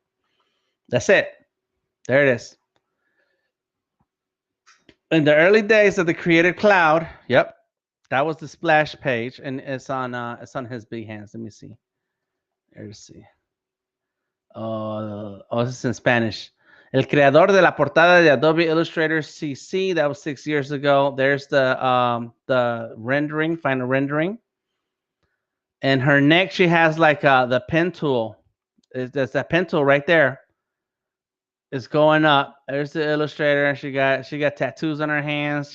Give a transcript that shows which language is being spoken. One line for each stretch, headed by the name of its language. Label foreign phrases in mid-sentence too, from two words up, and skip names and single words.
English: That's it. There it is. In the early days of the Creative Cloud, yep, that was the splash page, and it's on his Behance. Let me see. Let's see. Oh, this is in Spanish.
Spanish: El creador de la portada de Adobe Illustrator CC.
English: That was 6 years ago. There's the rendering, final rendering. And her neck, she has like the pen tool. There's that pen tool right there. It's going up. There's the Illustrator. She got tattoos on her hands.